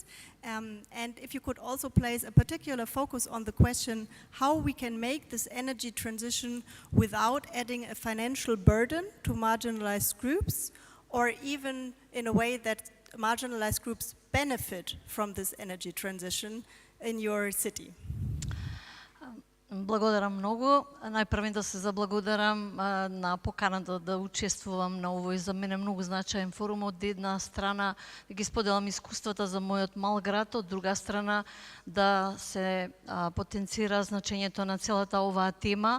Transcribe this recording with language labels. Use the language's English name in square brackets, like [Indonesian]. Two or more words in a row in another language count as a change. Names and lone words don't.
[English] And if you could also place a particular focus on the question how we can make this energy transition without adding a financial burden to marginalized groups, or even in a way that marginalized groups benefit from this energy transition in your city. [Macedonian] Благодарам многу. Најпрвен да се заблагодарам на поканата да учествувам на овој за мене многу значаен форум. Од една страна да ги споделам искуствата за мојот мал град, од друга страна да се потенцира значењето на целата оваа тема.